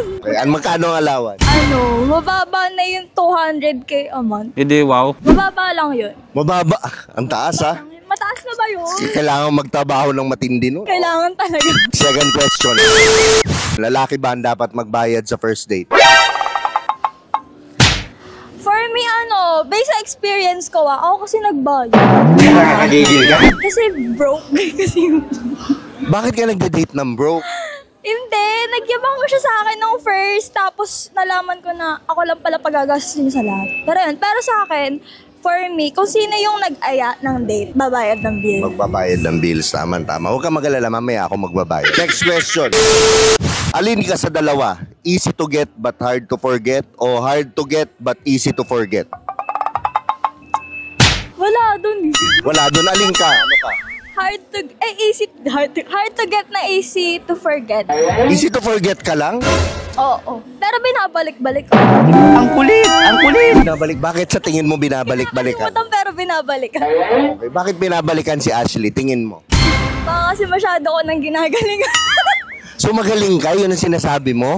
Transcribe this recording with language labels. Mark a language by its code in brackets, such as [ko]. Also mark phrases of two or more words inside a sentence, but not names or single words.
[tl] Okay, magkano ang allowance? Ano, mababa na yung 200k [en] a month. [tl] Hindi, wow. Mababa lang yun. Mababa. Ang taas, ha? Mataas na ba yun? Kailangan magtrabaho ng matindi nun. Kailangan talaga. [en] Second question. [tl] Lalaki ba ang dapat magbayad sa [en] first date? For me, based [tl] sa experience ko, ako kasi nagbayad. Nakakagigil ka? Kasi broke. Kasi Bakit ka nagde-date ng broke? hindi, nagyabang mo siya sa akin nung first, tapos nalaman ko na ako lang pala pagagastusin sa lahat. Pero yun, pero sa akin, [en] for me, [tl] kung sino yung nag-aya ng date, babayad ng bill. Magbabayad ng bills, tama. Huwag ka mag-alala, mamaya ako magbabayad. [en] Next question. [tl] Alin ka sa dalawa? [en] Easy to get but hard to forget o hard to get but easy to forget? [tl] Wala dun. Wala doon. Alin ka? Ano ka? [en] Hard to get na easy to forget. Easy to forget [tl] ka lang? Oo. Pero binabalik-balik ko. Ang kulit! Ang kulit! Binabalik. Bakit sa tingin mo binabalik-balikan? Nakalimutan pero binabalikan. Okay. Bakit binabalikan si Ashley? Tingin mo. Baka kasi masyado ko nang ginagalingan. So magaling ka? Yun ang sinasabi mo?